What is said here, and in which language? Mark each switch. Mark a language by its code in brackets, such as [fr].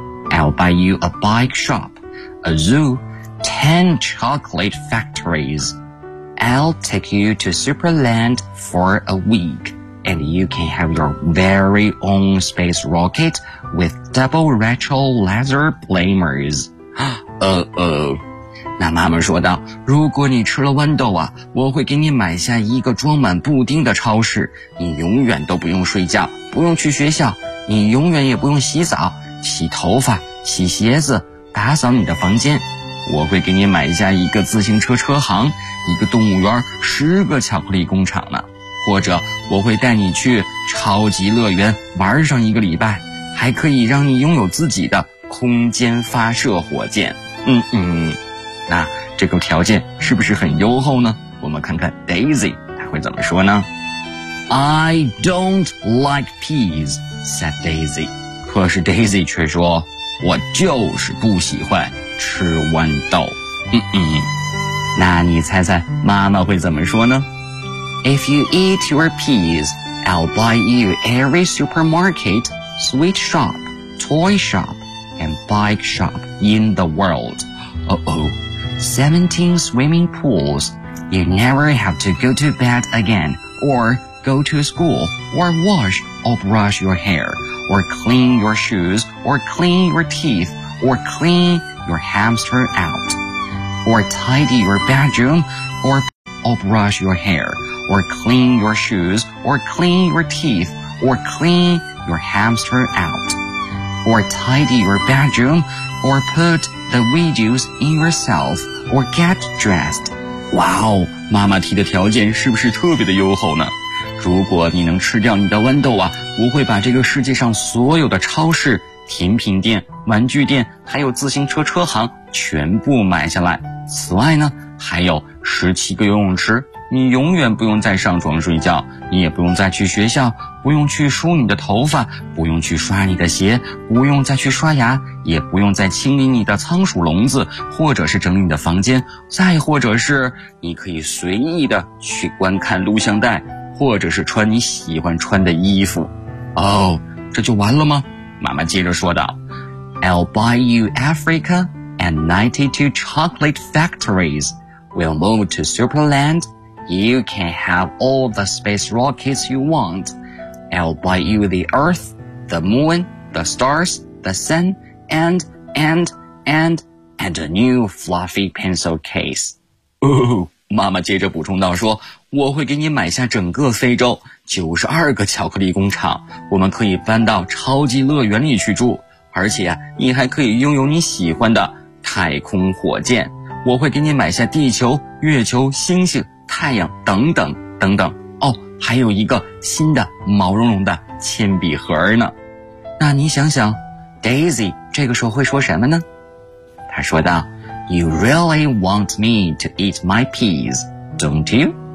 [en] I'll buy you a bike shop, a zoo, 10 chocolate factories. I'll take you to Superland for a week, and you can have your very own space rocket with double retro laser blamers. Uh-oh. [zh] 那妈妈说道，如果你吃了豌豆啊，我会给你买下一个装满布丁的超市，你永远都不用睡觉，不用去学校，你永远也不用洗澡，洗头发，洗鞋子，打扫你的房间。我会给你买下一个自行车车行，一个动物园，10巧克力工厂呢。或者我会带你去超级乐园玩上一个礼拜，还可以让你拥有自己的空间发射火箭。那这个条件是不是很优厚呢？我们看看 Daisy 她会怎么说呢。 [en] I don't like peas, said Daisy. [zh] 可是 Daisy 却说，我就是不喜欢吃豌豆。那你猜猜妈妈会怎么说呢？ [en] If you eat your peas, I'll buy you every supermarket, sweet shop, toy shop, and bike shop in the world. 17 swimming pools. You never have to go to bed again, or go to school, or wash or brush your hair, or clean your shoes, or clean your teeth, or cleanyour hamster out, or tidy your bedroom, or brush your hair, or clean your shoes, or clean your teeth, or clean your hamster out, or tidy your bedroom, or put the videos in yourself, or get dressed. [zh] Wow, 妈妈提的条件是不是特别的优厚呢？如果你能吃掉你的豌豆啊，我会把这个世界上所有的超市、甜品店、玩具店还有自行车车行全部买下来，此外呢还有17个游泳池，你永远不用再上床睡觉，你也不用再去学校，不用去梳你的头发，不用去刷你的鞋，不用再去刷牙，也不用再清理你的仓鼠笼子，或者是整理你的房间，再或者是你可以随意的去观看录像带，或者是穿你喜欢穿的衣服。哦，这就完了吗？妈妈接着说道， [en] I'll buy you Africa and 92 chocolate factories. We'll move to Superland. You can have all the space rockets you want. I'll buy you the Earth, the Moon, the Stars, the Sun, and a new fluffy pencil case. [zh] 妈妈接着补充道说，我会给你买下整个非洲，92个巧克力工厂，我们可以搬到超级乐园里去住，而且啊，你还可以拥有你喜欢的太空火箭。我会给你买下地球、月球、星星、太阳等等等等。哦，还有一个新的毛茸茸的铅笔盒呢。那你想想 ，Daisy 这个时候会说什么呢？他说道 [en] You really want me to eat my peas, don't you?